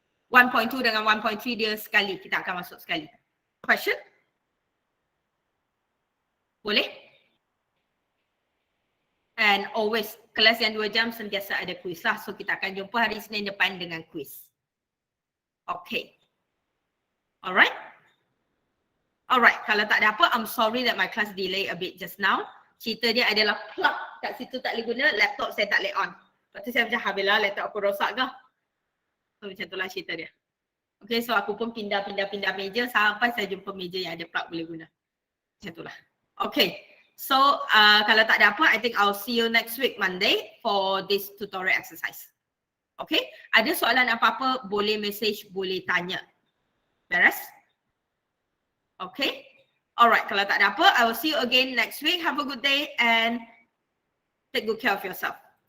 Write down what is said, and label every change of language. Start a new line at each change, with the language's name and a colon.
Malay: 1.2 dengan 1.3 dia sekali, kita akan masuk sekali.
English: Question?
Malay: Boleh?
English: And always,
Malay: kelas yang 2 jam sentiasa ada quiz lah. So kita akan jumpa hari Isnin depan dengan quiz.
English: Okay. Alright? Alright,
Malay: kalau tak ada apa,
English: I'm sorry that my class delay a bit just now.
Malay: Cerita dia adalah plug kat situ tak boleh guna, laptop saya tak boleh on. Lepas tu saya macam, habislah laptop aku rosak ke? So macam itulah cerita dia. Okay, so aku pun pindah meja sampai saya jumpa meja yang ada plug boleh guna. Macam itulah. Okay.
English: So,
Malay: kalau tak ada apa,
English: I think I'll see you next week Monday for this tutorial exercise. Okay?
Malay: Ada soalan apa-apa, boleh message, boleh tanya. Beres? Okay?
English: Alright,
Malay: kalau tak ada apa,
English: I will see you again next week. Have a good day and take good care of yourself.